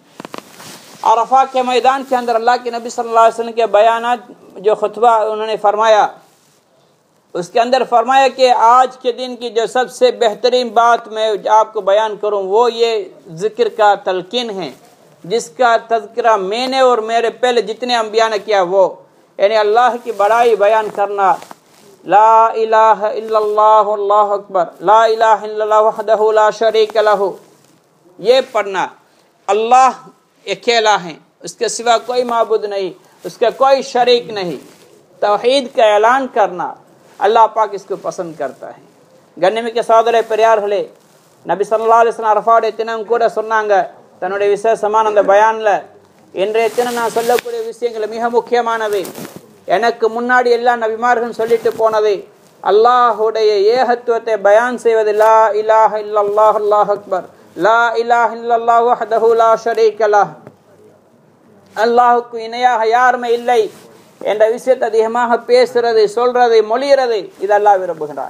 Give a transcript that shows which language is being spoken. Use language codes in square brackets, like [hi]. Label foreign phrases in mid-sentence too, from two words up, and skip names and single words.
[ur] عرفہ کے میدان کے اندر اللہ کے نبی [ar] صلی اللہ علیہ وسلم [ur] کے بیانات، جو خطبہ انہوں نے فرمایا، اس کے اندر فرمایا کہ آج کے دن کی جو سب سے بہترین بات میں آپ کو بیان کروں وہ یہ ذکر کا تلقین ہے، جس کا تذکرہ میں نے اور میرے پہلے جتنے انبیاء نے کیا، وہ یعنی اللہ کی بڑائی بیان کرنا، [ar] لا الہ الا اللہ، اللہ اکبر، لا الہ الا اللہ وحدہ لا شریک لہ، [ur] یہ پڑھنا۔ اللہ اکیلا ہے، اس کے سوا کوئی معبود نہیں، اس کا کوئی شریک نہیں، توحید کا اعلان کرنا اللہ پاک اس کو پسند کرتا ہے۔ گنیمی کے [ta] சகோதர பெரியார்களே, நபி [ar] صلى الله عليه وسلم [ta] அரஃபாவுடைய தினம் கூட சொன்னாங்க தன்னுடைய விசேஷமான அந்த பயான்ல, இன்றைய தினம் நான் சொல்லக்கூடிய விஷயங்கள் மிக முக்கியமானவை. எனக்கு முன்னாடி எல்லா நபிமார்களும் சொல்லிட்டு போனது அல்லாஹ்வுடைய ஏகத்துவத்தை பயான் செய்வது, [ar] لا إله إلا الله، الله أكبر، لا إله إلا الله وحده لا شريك له, [ta] அல்லாஹ்வுக்கு இணையாக யாருமே இல்லை என்ற விஷயத்தை அதிகமாக பேசுறது, சொல்றது, மொழிகிறது, இது அல்லாஹ் விரும்புகிறான்.